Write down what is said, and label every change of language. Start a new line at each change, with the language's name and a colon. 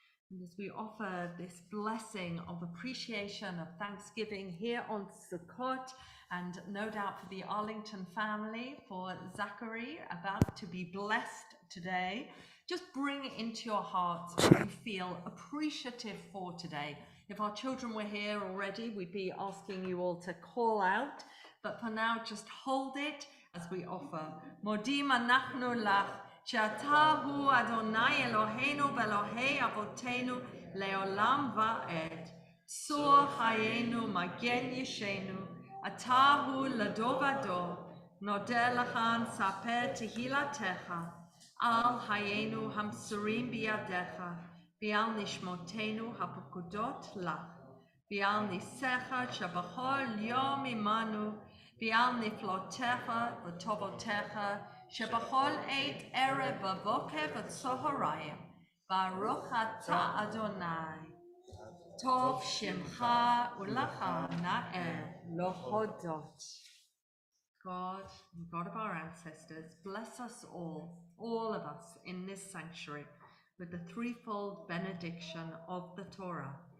English: And as we offer this blessing of appreciation, of thanksgiving here on Sukkot, and no doubt for the Arlington family, for Zachary about to be blessed today, just bring it into your hearts what you feel appreciative for today. If our children were here already, we'd be asking you all to call out, but for now, just hold it as we offer.
Hebrew: Modim anachnu lach. שאתה הוא אדוני אלוהינו ואלוהי אבותינו לעולם ועד. צור חיינו, מגן ישנו, אתה הוא לדור ודור. נודה לך נספר תהילתך, על חיינו המסורים בידיך, ועל נשמותינו הפקודות לך, ועל ניסיך שבכל יום עמנו, ועל נפלותיך וטובותיך, שבכל עת ערב ובוקר וצהריים, ברוך אתה אדוני, טוב שמך ולך נאה להודות.
English: God, God of our ancestors, bless us all of us in this sanctuary, with the threefold benediction of the Torah.